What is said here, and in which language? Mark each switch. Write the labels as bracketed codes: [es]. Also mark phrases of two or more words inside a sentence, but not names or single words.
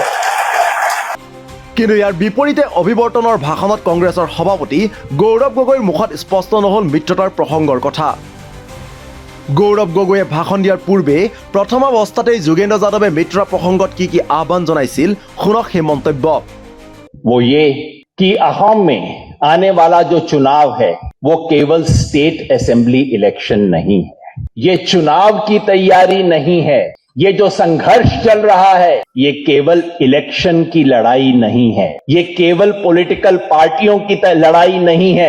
[as] কিন্তু ইয়াৰ বিপৰীতে অভিৱৰ্তনৰ ভাষণত কংগ্ৰেছৰ সভাপতি গৌৰৱ গগৈৰ মুখত স্পষ্ট নহ'ল মিত্ৰতাৰ প্ৰসংগৰ কথা। গৌৰৱ গগৈয়ে ভাষণ দিয়াৰ পূৰ্বে প্ৰথমাৱস্থাতেই যোগেন্দ্ৰ যাদৱে মিত্ৰতা প্ৰসংগত কি কি আহ্বান জনাইছিল শুনক সেই মন্তব্য। [hi] वो ये कि असम में आने वाला जो चुनाव है वो केवल [en] State Assembly election [hi] नहीं है। ये चुनाव की तैयारी नहीं है। ये जो संघर्ष चल रहा है ये केवल इलेक्शन की लड़ाई नहीं है। ये केवल [en] political parties [hi] की लड़ाई नहीं है।